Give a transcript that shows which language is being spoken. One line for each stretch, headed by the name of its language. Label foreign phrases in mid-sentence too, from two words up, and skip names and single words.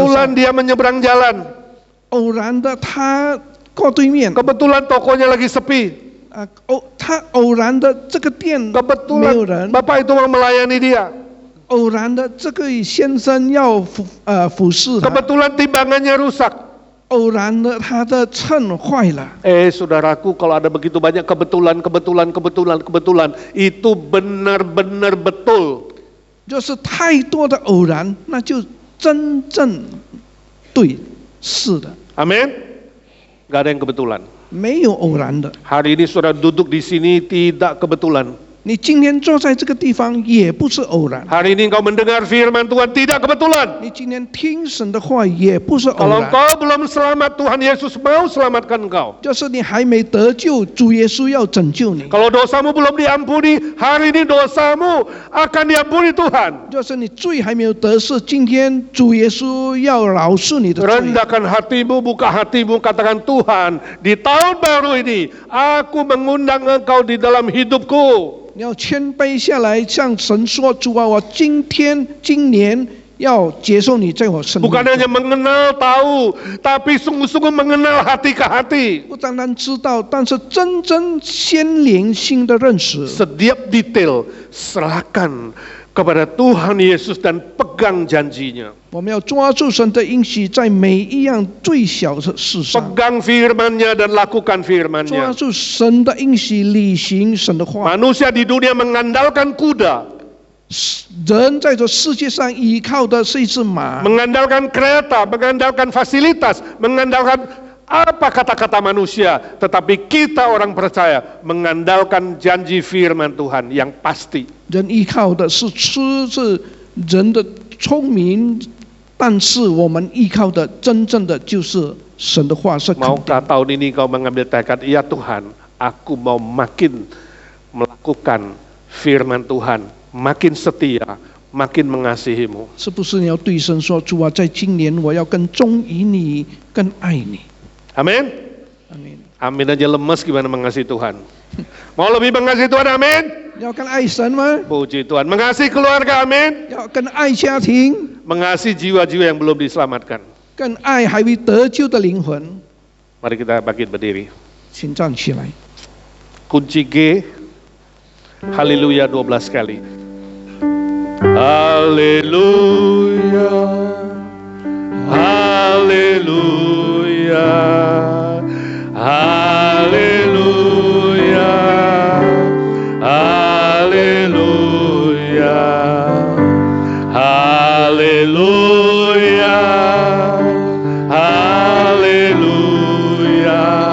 Indonesian: Kebetulan
Chinese: 上，
Indonesian: dia menyeberang jalan.
Chinese: 偶然的他过对面，
Indonesian: Kebetulan tokonya lagi sepi.
Chinese: 他偶然的这个店没有
Indonesian: Kebetulan
Chinese: 人，
Indonesian: Bapak itu mau melayani dia.
Chinese: 偶然的这个先生要服侍他，
Indonesian: Kebetulan timbangannya rusak.
Chinese: 偶然的他的秤坏了。
Indonesian: Saudaraku, kalau ada begitu banyak kebetulan, itu benar-benar betul.
Chinese: 就是太多的偶然，那就真正对，是的，
Indonesian: Amin? Gak ada yang kebetulan.
Chinese: 没有偶然的。
Indonesian: Hari ini saudara duduk di sini tidak kebetulan.
Chinese: 你今天坐在这个地方也不是偶然，
Indonesian: Hari ini engkau mendengar firman Tuhan tidak kebetulan.
Chinese: 你今天听神的话也不是偶
Indonesian: Kalau
Chinese: 然，
Indonesian: engkau belum selamat, Tuhan Yesus mau selamatkan engkau.
Chinese: 就是你还没得救，主耶稣要拯救你，
Indonesian: Kalau dosamu belum diampuni, hari ini dosamu akan diampuni Tuhan.
Chinese: 就是你罪还没有得赦，今天主耶稣要饶恕你的罪。
Indonesian: Rendahkan hatimu, buka hatimu, katakan Tuhan, di tahun baru ini, aku mengundang engkau di dalam hidupku.
Chinese: 你要谦卑下来，向神说：“主啊，我今年要接受你在我生命
Indonesian: Bukan
Chinese: 中。
Indonesian: hanya mengenal tahu, tapi sungguh-sungguh mengenal hati ke hati.
Chinese: 不单单知道，但是真正心灵性的认识。
Indonesian: Setiap detail serahkan kepada Tuhan Yesus dan pegang janjinya.
Chinese: 我们要抓住神的应许，在每一样最小的事上，
Indonesian: Pegang firman-Nya dan lakukan
Chinese: 抓
Indonesian: firman-Nya.
Chinese: 住神的应许，履行神的话。
Indonesian: Manusia di dunia mengandalkan kuda,
Chinese: 人在这世界上依靠的是一只马，
Indonesian: mengandalkan kereta, mengandalkan fasilitas, mengandalkan apa kata-kata manusia. Tetapi kita orang percaya mengandalkan janji firman Tuhan yang pasti.
Chinese: 人依靠的是人的聪明，但是我们依靠的真正的就是神的话，是肯定。
Indonesian: Maukah tahun ini kau mengambil tekad, iya Tuhan, aku mau makin melakukan firman Tuhan, makin setia, makin mengasihimu.
Chinese: 是不是你要对神说：“主啊，在今年我要更忠于你，更爱你。
Indonesian: Amin? ”
Chinese: 阿门。
Indonesian: Amin aja lemes gimana mengasihi Tuhan. Mau lebih mengasihi Tuhan, amin?
Chinese: 要更爱神吗？
Indonesian: Puji Tuhan. Mengasihi keluarga, amin?
Chinese: 要更爱家庭，
Indonesian: Mengasihi jiwa-jiwa yang belum diselamatkan.
Chinese: 更爱还未得救的灵魂。
Indonesian: Mari kita bangkit berdiri.
Chinese: 请站起来。
Indonesian: Kunci G, haleluya 12 kali. Haleluya, haleluya, haleluya, haleluya, haleluya, haleluya,